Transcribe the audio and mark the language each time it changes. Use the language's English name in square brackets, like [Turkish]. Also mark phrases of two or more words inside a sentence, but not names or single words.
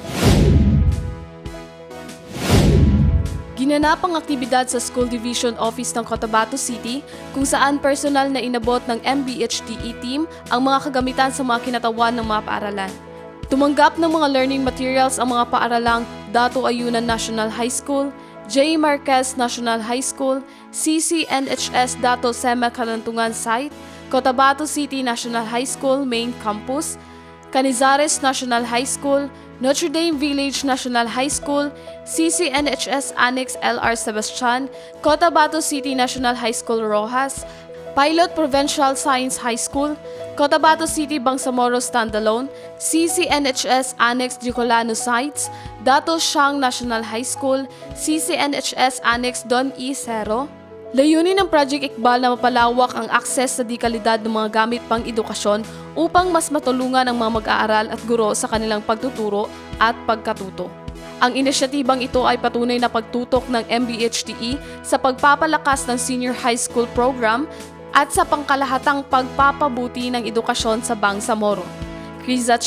[Filipino] Ginanap ang aktibidad sa School Division Office ng Cotabato City kung saan personal na inabot ng MBHTE team ang mga kagamitan sa mga kinatawan ng mga paaralan. Tumanggap ng mga [English] learning materials [Filipino] ang mga paaralang Dato Ayunan National High School, J. Marquez National High School, CCNHS Dato Sema Kalantungan Site, Cotabato City National High School Main Campus, Canizares National High School, Notre Dame Village National High School, CCNHS Annex LR Sebastian, Cotabato City National High School Rojas, Pilot Provincial Science High School, Cotabato City Bangsamoro Standalone, CCNHS Annex Gicolano Sites, Dato Siang National High School, CCNHS Annex Don E. Cero. Layunin ng Project Iqbal na mapalawak ang akses sa di-kalidad ng mga gamit pang edukasyon upang mas matulungan ang mga mag-aaral at guro sa kanilang pagtuturo at pagkatuto. Ang inisyatibang ito ay patunay na pagtutok ng MBHTE sa pagpapalakas ng [English] senior high school program [Filipino] at sa pangkalahatang pagpapabuti ng edukasyon sa Bangsamoro.